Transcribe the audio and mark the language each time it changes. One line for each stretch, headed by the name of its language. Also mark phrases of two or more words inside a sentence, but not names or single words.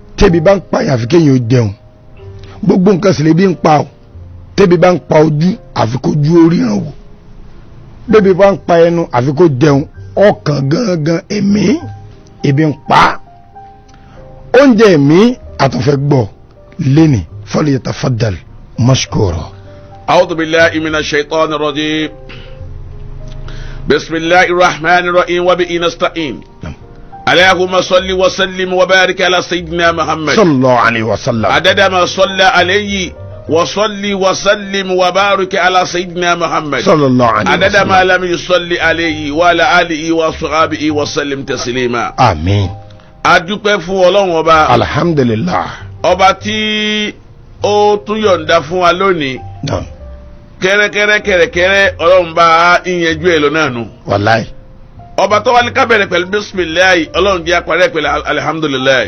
Yoruba: tẹ́bi bá ń pa àfi kéèyàn ó jẹun gbogbo nǹkan sì lè bí ń pa ọ́ tẹ́bi bá ń pa ojú àfi kó ju orí hàn wò bẹ́bi bá ń pa ẹnu àfi kó jẹun ọkàn gangan ẹ̀mí ebi ń pa oúnjẹ ẹ̀mí àtúnfẹ́ gbọ́ lẹ́nì
Arabic: فليتفضل مشكورا. أعوذ بالله من الشيطان الرجيم بسم الله الرحمن الرحيم وبه نستعين. اللهم صل وسلم وبارك على سيدنا محمد صلى الله عليه وسلم عدد ما صلى عليه وصلي وسلم وبارك على سيدنا محمد صلى الله عليه وسلم عدد ما لم يصلي عليه وعلى آله وصحبه وسلم تسليما. آمين.
Yoruba: adúpẹ́ fún Ọlọ́run ọba alhamdulillah ọba tí ó tún yọ̀ǹda fún wa lónìí kẹ́rẹ́kẹ́rẹ́ Ọlọ́run bá ìyẹnjú ẹ̀ lọ́nà nù. wàláì. ọba tó wá ní ká bẹ̀rẹ̀ pẹ̀lú bisimilayi Ọlọ́run jẹ́ àparí ẹ̀ pẹ̀lú alihamudulilayi.